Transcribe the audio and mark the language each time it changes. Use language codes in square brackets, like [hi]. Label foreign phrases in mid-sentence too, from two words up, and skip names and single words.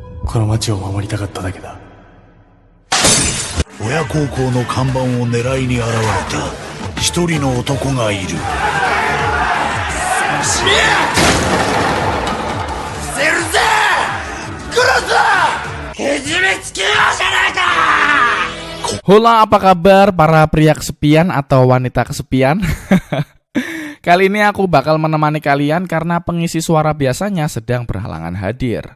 [ja] この町を守りたかっただけだ。親孝行の看板を狙いに現れた一人の男がいる。 [id] Hola, apa kabar para pria kesepian atau wanita kesepian? Kali ini aku bakal menemani kalian karena pengisi suara biasanya sedang berhalangan hadir.